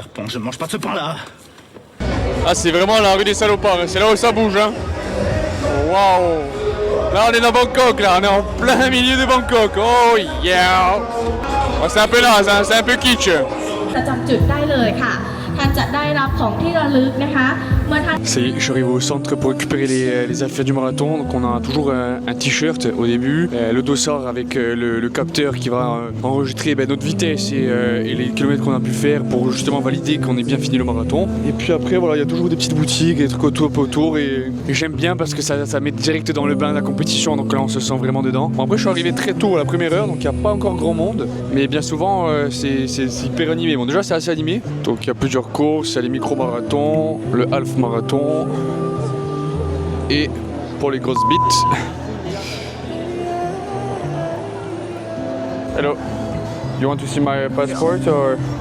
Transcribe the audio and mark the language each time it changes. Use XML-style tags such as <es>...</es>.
<fr>Je ne mange pas de ce pain-là. Ah, c'est vraiment la rue des salopards, c'est là où ça bouge, hein. Waouh. Là, on est dans Bangkok, là, on est en plein milieu de Bangkok.</fr> <en>Oh yeah.</en> <fr>Oh, c'est un peu là, c'est un peu kitsch.</fr> <th>ประจำจุดได้เลยค่ะท่านจะได้รับของที่ระลึกนะคะ</th> <fr>Ça y est, je suis arrivé au centre pour récupérer les affaires du marathon. Donc on a toujours un t-shirt au début, le dossard avec le capteur qui va enregistrer notre vitesse et les kilomètres qu'on a pu faire pour justement valider qu'on ait bien fini le marathon. Et puis après voilà, il y a toujours des petites boutiques, des trucs autour et j'aime bien parce que ça met direct dans le bain de la compétition. Donc là on se sent vraiment dedans. Bon, après je suis arrivé très tôt à la première heure, donc il n'y a pas encore grand monde, mais bien souvent c'est hyper animé. Bon déjà c'est assez animé, donc il y a plusieurs courses, il y a les micro-marathons, le half marathon et pour les grosses bites.</fr> <en>Hello, you want to see my passport or?</en>